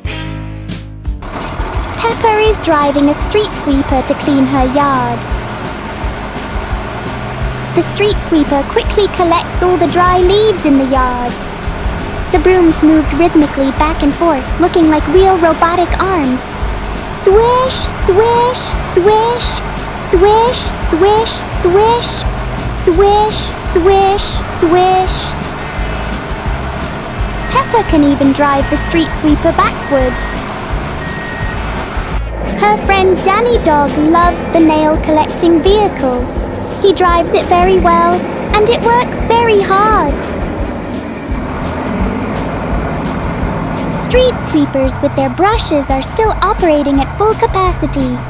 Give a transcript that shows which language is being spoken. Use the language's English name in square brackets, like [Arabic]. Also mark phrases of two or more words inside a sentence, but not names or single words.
[English] Peppa is driving a street sweeper to clean her yard. The street sweeper quickly collects all the dry leaves in the yard. The brooms moved rhythmically back and forth, looking like real robotic arms. Swish, swish, swish, swish, swish, swish, swish, swish, swish. Peppa can even drive the street sweeper backward. Her friend Danny Dog loves the nail-collecting vehicle. He drives it very well, and it works very hard. Street sweepers with their brushes are still operating at full capacity.